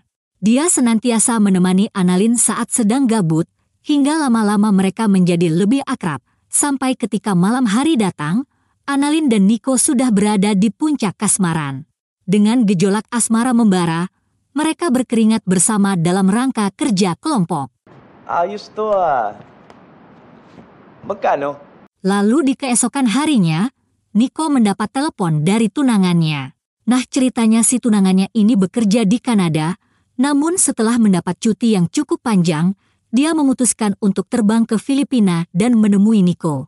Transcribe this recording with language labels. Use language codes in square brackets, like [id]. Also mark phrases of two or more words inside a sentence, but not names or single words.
[id] Dia senantiasa menemani Annalyn saat sedang gabut, hingga lama-lama mereka menjadi lebih akrab, sampai ketika malam hari datang, Annalyn dan Nico sudah berada di puncak kasmaran. Dengan gejolak asmara membara, mereka berkeringat bersama dalam rangka kerja kelompok. [tl] Ayos to ah. Magkano? [id] Lalu di keesokan harinya, Nico mendapat telepon dari tunangannya. Nah, ceritanya si tunangannya ini bekerja di Kanada, namun setelah mendapat cuti yang cukup panjang, dia memutuskan untuk terbang ke Filipina dan menemui Nico.